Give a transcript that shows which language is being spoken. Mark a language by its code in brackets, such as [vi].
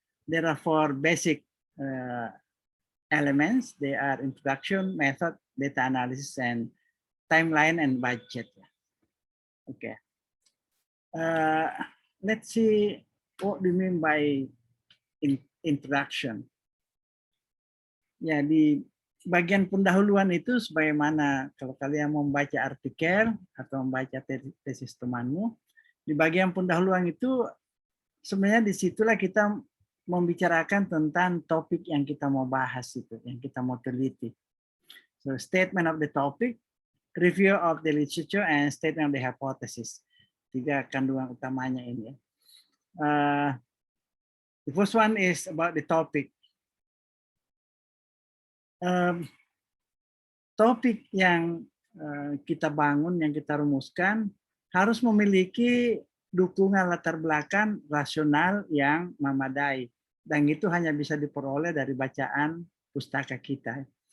[en] There are 4 basic elements. They are introduction, method, data analysis, and timeline and budget. Okay. Let's see what do you mean by introduction. [id] Ya, di bagian pendahuluan itu sebagaimana kalau kalian membaca artikel atau membaca tesis temanmu, di bagian pendahuluan itu sebenarnya disitulah kita membicarakan tentang topik yang kita mau bahas itu, yang kita mau teliti. [en] So, statement of the topic, review of the literature, and statement of the hypothesis. [id] 3 kandungan utamanya ini. [en] The first one is about the topic. [id] Topik yang kita bangun, yang kita rumuskan, harus memiliki dukungan latar belakang rasional yang memadai. Dan itu hanya bisa diperoleh dari bacaan pustaka kita.